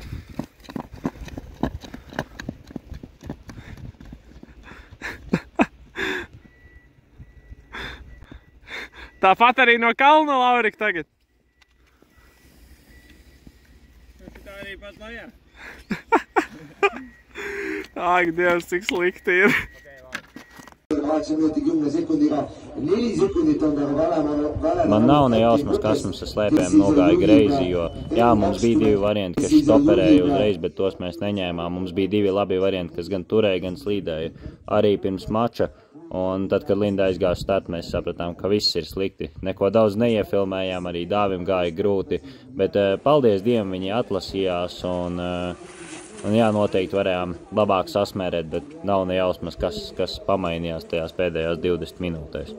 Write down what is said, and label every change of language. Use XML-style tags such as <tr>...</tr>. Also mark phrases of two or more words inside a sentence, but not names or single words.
<lv>Tāpat arī no kalna, Laurika, tagad. Tā arī pat lejā. Ak, Dievs, cik slikti ir.</lv> <et>8 minuti 10 sekundiga, 4 sekundit on taga</et> <lv>Man nav ne jausmas, kas mums ar slēpēm nogāja greizi, jo jā, mums bija 2 varianti, kas stoperēja uzreiz, bet tos mēs neņēmām. Mums bija 2 labi varianti, kas gan turēja, gan slīdēja. Arī pirms mača. Un tad, kad Linda aizgāja start, mēs sapratām, ka viss ir slikti. Neko daudz neiefilmējām, arī Dāvim gāja grūti. Bet paldies Dievam, viņi atlasījās un jā, noteikti varējām labāk sasmērēt, bet nav ne jausmas, kas pamainījās tajās pēdējās 20 minūtēs.</lv>